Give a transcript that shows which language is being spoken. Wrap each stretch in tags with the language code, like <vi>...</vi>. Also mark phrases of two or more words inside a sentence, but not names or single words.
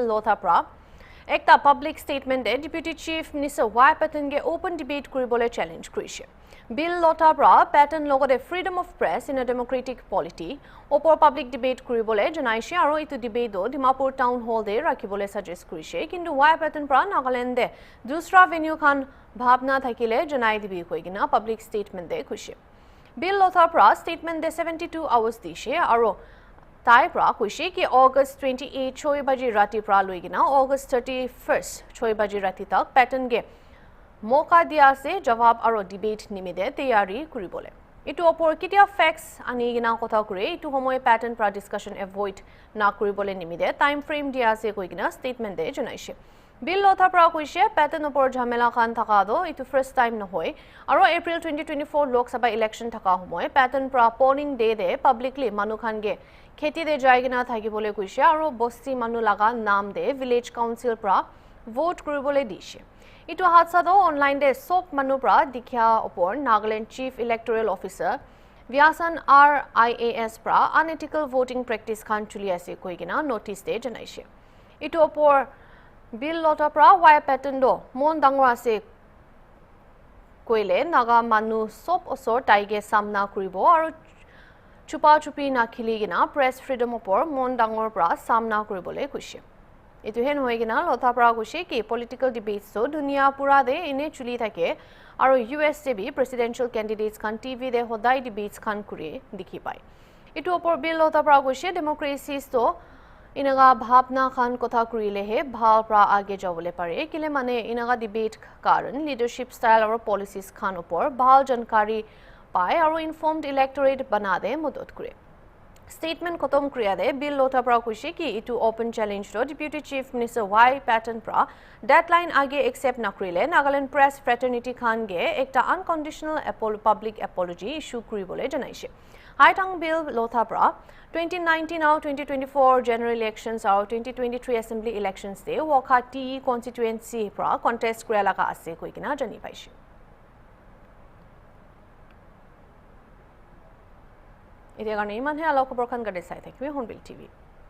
<nag>Lothapra ekta</nag> <en>public statement</en> <nag>de</nag> <en>deputy chief minister</en> <nag>Y Patten ge</nag> <en>open debate</en> <nag>kuribole challenge kurise Bill Lothapra Patten logode</nag> <en>freedom of press in a democratic polity</en> <nag>opor</nag> <en>public debate</en> <nag>kuribole janaise aro itu debate do Dimapur</nag> <en>town hall</en> <nag>de rakhibole suggest kurise kintu Y Patten pra Nagaland de dusra venue khan bhabna thakile janai dibi koigina</nag> <en>public statement</en> <nag>de kuise Bill Lothapra statement de 72 hours dishe aro tai pra kuise ki August 28 6 baji rati pra loigina August 31st 6 baji rati tak Patten ge moka dia se jawab aro debate nimide tayari kuribole itu opor kitia facts ani gina kotha kure itu homoy Patten pra</nag> <en>discussion avoid</en> <nag>na kuribole nimide</nag> <en>time frame</en> <nag>dia se koigina statement de jonaise Bill Lothapra kuise Patten opor jhamela khan thaka do itu</nag> <en>first time</en> <nag>nohoi aro April 2024 Lok Sabha election thaka homoy Patten pra</nag> <en>polling day</en> <nag>de publicly manu khan ge kheti de jaigina thakibole kuise aro bosti manu laga naam de</nag> <en>village council</en> <nag>pra vote kuribole dishe itu hatsa do online de sop manu pra dikhya opor Nagaland</nag> <en>chief electoral officer</en> <nag>Vyasan RIAS pra</nag> <en>unethical voting practice</en> <nag>khan chuli ase koigina notice de janaise itu opor Bill Lothapra Y Patten do mon dangor ase koile naga manu sop osor taige samna kuribo aro chupa chupi na khiligina</nag> <en>press freedom</en> <nag>opor mon dangor pra samna kuribole kuise etu hen hoigina Lothapra kuise ki</nag> <en>political debates</en> <nag>so dunia pura de ine chuli thake aro US se bi</nag> <en>presidential candidates</en> <nag>khan TV de hodai debates khan kure dikhi pai etu opor Bill Lothapra kuise democracy so inaga bhabna khan kotha kurile he bhal pra age jawole pare kile mane inaga debate karan</nag> <en>leadership style</en> <nag>or policies khan opor bhal jankari pai aro</nag> <en>informed electorate</en> <nag>banade madad kure Statement Kotom Kriade, Bill Lotha Pra Kushiki,</nag> <en>to open challenge to Deputy Chief Minister Y.</en> <nag>Patton Pra, deadline age accept Nakrile, Nagaland Press Fraternity Khange, ekta</nag> <en>unconditional public apology issue</en> <nag>Kuribole Janaishi. Haitang Bill Lotha Pra, 2019 or 2024</nag> <en>general elections</en> <nag>or 2023</nag> <en>assembly elections day,</en> <nag>Wakati constituency Pra, contest Kurelaka Ase Kuikina Jani Paishi.</nag> <as>এতিয়া কাৰণে ইমানহে আলোক খবৰ খান গাড়ী চাই থাকিবি হৰ্ণবিল টিভি</as>